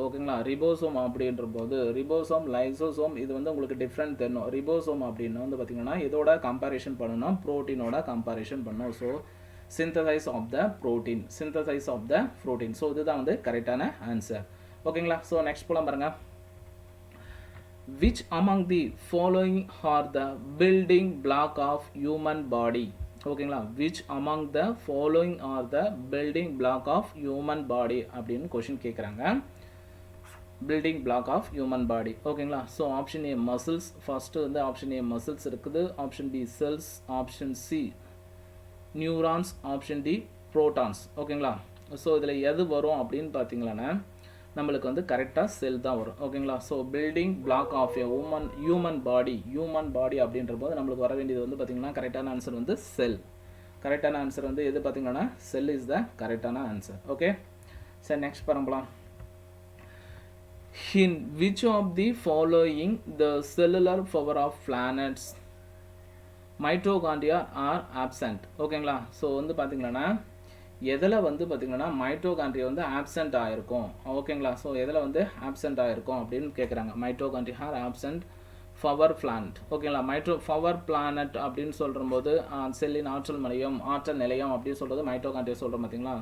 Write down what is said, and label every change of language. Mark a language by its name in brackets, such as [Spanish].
[Tamil] ஓகேங்களா, ரிபோசோம் அப்படின்ற போது ரிபோசோம் லைசோசோம் இது வந்து உங்களுக்கு டிஃப்ரெண்ட் தெரியணும். ரிபோசோம் அப்படின்னு வந்து பார்த்திங்கன்னா இதோட கம்பேரிஷன் பண்ணணும், ப்ரோட்டீனோட கம்பேரிஷன் பண்ணணும். [English] So synthesise of the protein, synthesise of the protein. [Tamil] So இதுதான் வந்து கரெக்டான ஆன்சர். ஓகேங்களா, ஸோ நெக்ஸ்ட் போலாம் பாருங்க. [English] Which among the following are the building block of human body? ஓகேங்களா, which among the following are the building block of human body [Tamil] அப்படின்னு question கேட்குறாங்க. [English] Building block of human body. [Tamil] ஓகேங்களா, [English] So option A muscles. First வந்து option A muscles இருக்குது. Option B cells. Option C neurons. [Tamil] Option D protons. ஓகேங்களா, so இதில் எது வரும் அப்படின்னு பார்த்தீங்களன்னா நம்மளுக்கு வந்து கரெக்டாக செல் தான் வரும். ஓகேங்களா, so building block of a human body அப்படின்ற போது நம்மளுக்கு வர வேண்டியது வந்து பார்த்திங்கன்னா கரெக்டான ஆன்சர் வந்து செல். கரெக்டான ஆன்சர் வந்து எது பார்த்திங்கன்னா [English] Cell is the கரெக்டான answer. [Tamil] ஓகே, சரி நெக்ஸ்ட் பாருங்களா. [English] In which of the following the cellular power of planets mitochondria are absent? [Tamil] ஓகேங்களா, ஸோ வந்து பார்த்திங்கன்னா எதில் வந்து பார்த்திங்கன்னா மைட்டோகாண்ட்ரியா வந்து ஆப்சென்ட் ஆகிருக்கும். ஓகேங்களா, ஸோ எதில் வந்து ஆப்சென்ட் ஆகிருக்கும் அப்படின்னு கேட்குறாங்க. Mitochondria R absent power plant. ஓகேங்களா, பவர் பிளானட் அப்படின்னு சொல்லும்போது செல்லின் ஆற்றல் நிலையம் அப்படின்னு சொல்கிறது மைட்டோகாண்ட்ரியா சொல்கிறோம் பார்த்தீங்களா.